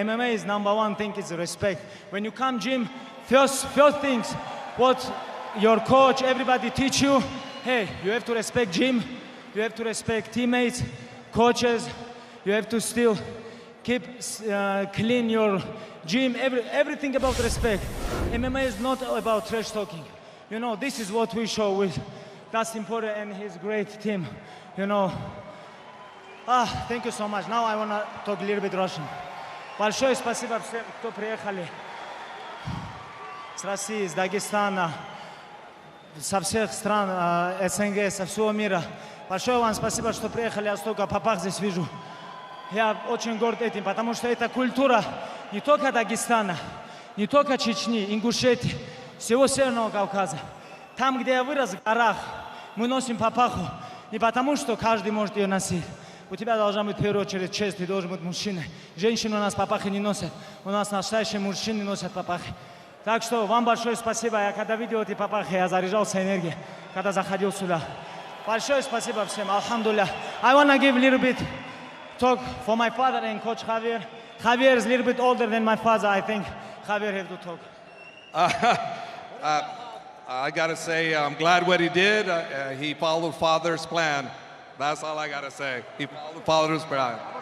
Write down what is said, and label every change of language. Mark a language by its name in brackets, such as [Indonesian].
[English] MMA is #1 thing is respect. When you come gym, first things, what your coach, everybody teach you, hey, you have to respect gym, you have to respect teammates, coaches, you have to still keep clean your gym, everything about respect. MMA is not about trash talking. You know, this is what we show with Dustin Poirier and his great team. You know, thank you so much. Now I want to talk a little bit Russian. [Russian] Большое спасибо всем, кто приехали с России, с Дагестана, со всех стран СНГ, со всего мира. Большое вам спасибо, что приехали. Я столько папах здесь вижу. Я очень горд этим, потому что это культура не только Дагестана, не только Чечни, Ингушетии, всего Северного Кавказа. Там, где я вырос, в горах, мы носим папаху не потому, что каждый может ее носить. У тебя должна быть в первую очередь честь, ты должен быть мужчиной. Женщины у нас папахи не носят, у нас настоящие мужчины носят папахи. Так что вам большое спасибо. Я когда видел эти папахи, я заряжался энергией, когда заходил сюда. Большое спасибо всем, алхамдулилля. [English] I want to give a little bit talk for my father and Coach Javier. Javier is a little bit older than my father. I think Javier has to talk. I got to say, I'm glad what he did. He followed Father's plan. That's all I got to say. He followed Father's plan.